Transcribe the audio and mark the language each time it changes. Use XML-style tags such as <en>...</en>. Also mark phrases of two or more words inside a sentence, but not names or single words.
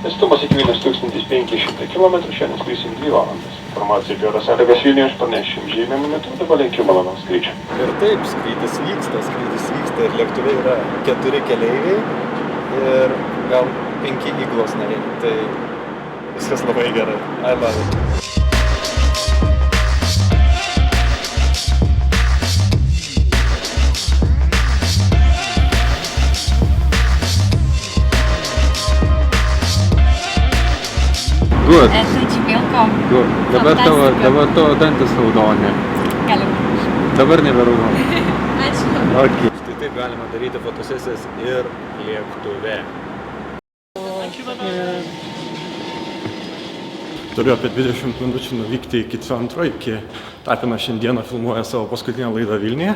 <lt>Atstumas iki Vilnius 1500 km, šiandien skrisim 2 valandas. Informacija apie oro sąlygas Vilniuje aš pranešim žymėmu metu, dabar linkiu malonaus skrydžio. Ir taip, skrydis vyksta ir lėktuve yra 4 keleiviai ir gal 5 įgulos nariai. Tai viskas labai gerai.</lt> <en>I love it. Good.</en> <lt>Esu Welcome.</lt> <en>Good.</en> <lt>Dabar tavo dantis raudoni. Galim. Dabar nebe raudoni. Ačiū. Okay. Štai taip galima daryti fotosesijas ir lėktuve. Turiu apie 20 minučių nuvykti iki centro, iki Tapinas šiandieną filmuoja savo paskutinę laidą Vilniuje.</lt>